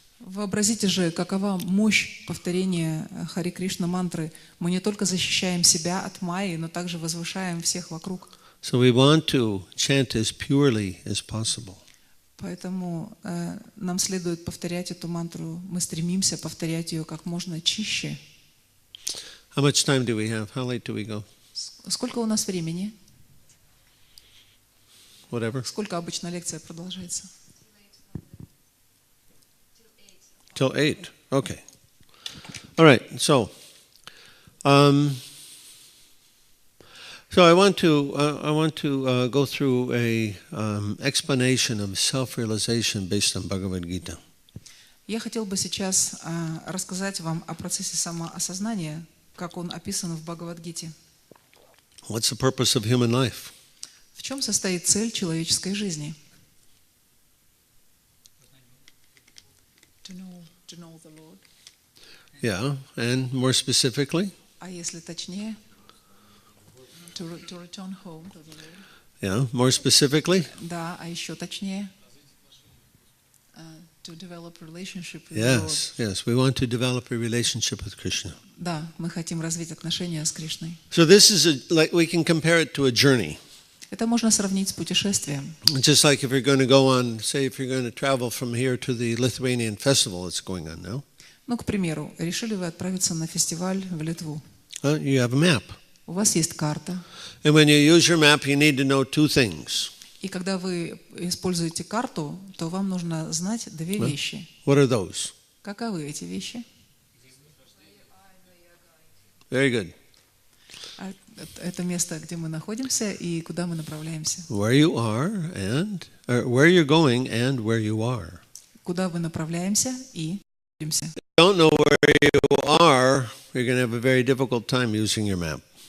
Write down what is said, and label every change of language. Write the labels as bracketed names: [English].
[Russian] Вообразите же, какова мощь повторения Харе Кришна мантры. Мы не только защищаем себя от майи, но также возвышаем всех вокруг. [English] So we want to chant as purely as possible. [Russian] Поэтому нам следует повторять эту мантру. Мы стремимся повторять ее как можно чище. [English] How much time do we have? How late do we go? [Russian] Сколько у нас времени? [English] Whatever. [Russian] Сколько обычно лекция продолжается? [English] Till 8. Okay. All right. So I want to go through a explanation of self-realization based on Bhagavad Gita. [Russian] Я хотел бы сейчас рассказать вам о процессе самоосознания, как он описан в Бхагавад-гите. [English] What's the purpose of human life? [Russian] В чем состоит цель человеческой жизни? [English] To know the Lord. Yeah, and more specifically? [Russian] А если точнее? [English] To return home to the Lord. Yeah, more specifically? [Russian] Да, а еще точнее? [English] To develop relationship with the Lord. Yes, we want to develop a relationship with Krishna. [Russian] Да, мы хотим развить отношения с Кришной. [English] So this is like we can compare it to a journey. [Russian] Это можно сравнить с путешествием. [English] Just like if you're going to go on, say if you're going to travel from here to the Lithuanian festival that's going on now. [Russian] Ну, к примеру, решили вы отправиться на фестиваль в Литву. [English] You have a map. [Russian] У вас есть карта. [English] And when you use your map, you need to know two things. [Russian] И когда вы используете карту, то вам нужно знать две вещи. [English] What are those? [Russian] Каковы эти вещи? [English] Very good. [Russian] Это место, где мы находимся и куда мы направляемся. [English] Where you are and where you're going and where you are. [Russian] Куда вы направляемся и находимся. [English] If you don't know where you are, you're going to have a very difficult time using your map.